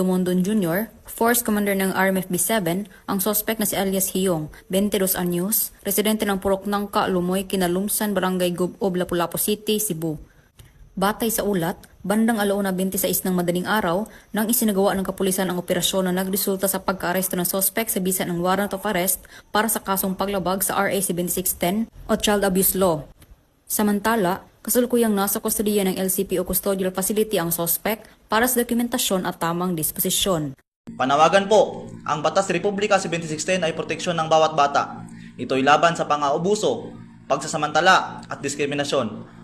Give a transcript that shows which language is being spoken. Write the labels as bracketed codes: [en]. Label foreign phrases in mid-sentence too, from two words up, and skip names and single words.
[tl] Dumondon Jr., Force Commander ng RMFB-7, ang sospek na si alias Hiyong, 22 anyos, residente ng Purok Nangka, Lumoy, Kinalumsan, Barangay Gubob, Lapu-Lapu City, Cebu. Batay sa ulat, bandang 1:26 ng madaling araw nang isinagawa ng kapulisan ang operasyon na nagresulta sa pagkaaresto ng sospek sa bisa ng [en] warrant of arrest [tl] para sa kasong paglabag sa RA 7610 o Child Abuse Law. Samantala, kasalukuyang nasa kustodiya ng LCPO Custodial Facility ang sospek para sa dokumentasyon at tamang disposisyon. Panawagan po, ang Batas Republika 7610 ay proteksyon ng bawat bata. Ito'y laban sa pang-aabuso, pagsasamantala at diskriminasyon.